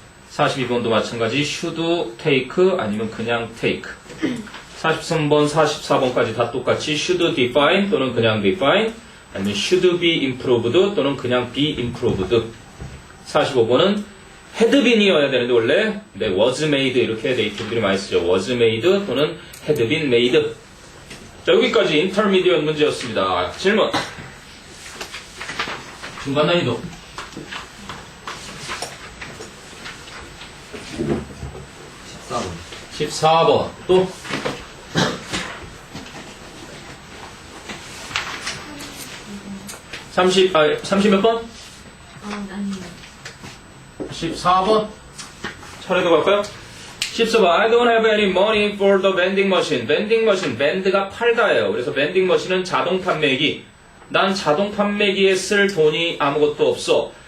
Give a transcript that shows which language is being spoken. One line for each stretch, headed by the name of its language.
Korean: 42번도 마찬가지 should take 아니면 그냥 take. 43번, 44번까지 다 똑같이 should define 또는 그냥 define 아니면 should be improved 또는 그냥 be improved. 45번은 had been이어야 되는데 원래 was made 이렇게 네이티브들이 많이 쓰죠. was made 또는 had been made. 자, 여기까지 인터미디엇 문제였습니다. 질문. 중간 난이도. 14번. 또 30 몇 번? 아니요. 14번. 차례도 갈까요? 14번.
English: I don't have any money for the vending machine.
Korean: vending machine. vend가 팔다예요. 그래서 vending machine은 자동 판매기. 난 자동 판매기에 쓸 돈이 아무것도 없어.